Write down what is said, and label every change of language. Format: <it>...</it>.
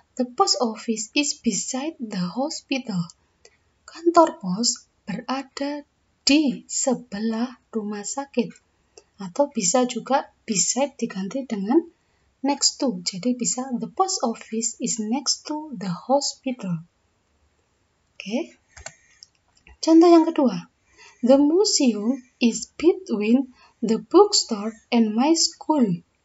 <en>The post office is beside the hospital.</en> <id>Kantor pos berada di sebelah rumah sakit. Atau bisa juga beside diganti dengan</id> <en>next to.</en> <id>Jadi bisa</id> <en>the post office is next to the hospital.</en> <id>Oke. Contoh yang kedua.</id> <en>The museum is between the bookstore and my school.</en>